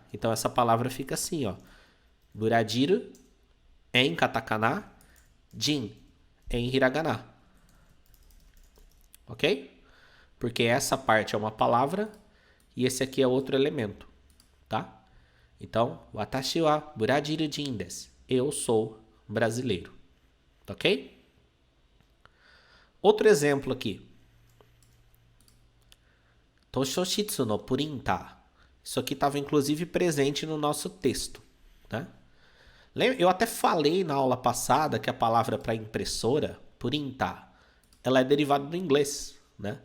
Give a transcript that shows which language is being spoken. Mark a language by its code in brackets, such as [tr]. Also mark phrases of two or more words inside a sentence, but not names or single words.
[pt] Então, essa palavra fica assim, ó. Brasil é em katakana, jin é em hiragana. Ok? Porque essa parte é uma palavra e esse aqui é outro elemento, tá? Então, [ja] 私はブラジル人です. [pt] Eu sou brasileiro. Ok? Outro exemplo aqui. [ja] 図書室のプリンター. [pt] Isso aqui estava inclusive presente no nosso texto, né? Eu até falei na aula passada que a palavra para impressora, printer, ela é derivada do inglês, né?